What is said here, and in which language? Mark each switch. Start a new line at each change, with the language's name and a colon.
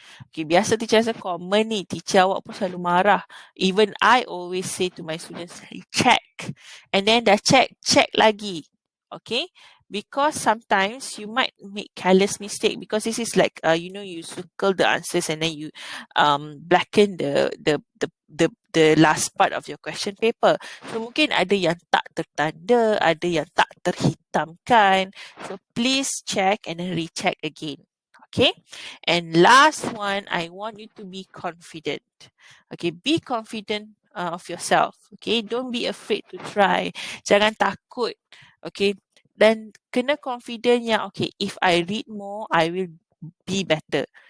English: Okay,
Malay: biasa teacher rasa common ni, teacher awak pun selalu marah.
English: Even I always say to my students, check. And then
Malay: dah check lagi.
English: Okay, because sometimes you might make careless mistake, because this is like you circle the answers and then you blacken the last part of your question paper.
Malay: So mungkin ada yang tak tertanda, ada yang tak terhitamkan.
English: So please check and then recheck again. Okay, and last one, I want you to be confident. Okay, be confident of yourself. Okay, don't be afraid to try.
Malay: Jangan takut.
English: Okay,
Malay: dan kena confident yang
English: okay, if I read more, I will be better.